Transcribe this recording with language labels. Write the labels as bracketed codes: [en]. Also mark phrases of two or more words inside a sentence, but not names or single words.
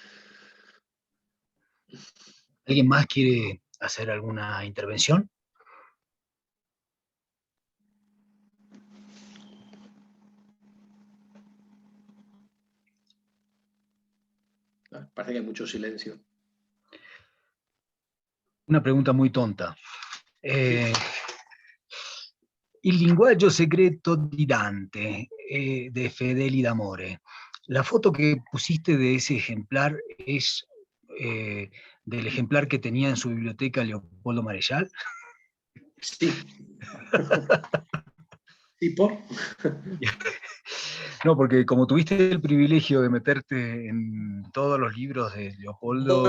[es] ¿Alguien más quiere hacer alguna intervención? Parece que hay mucho silencio. Una pregunta muy tonta. Il linguaggio segreto di Dante, de Fedeli d'Amore. La foto que pusiste de ese ejemplar es del ejemplar que tenía en su biblioteca Leopoldo Marechal. Sí. ¿Y por? No, porque como tuviste el privilegio de meterte en todos los libros de Leopoldo...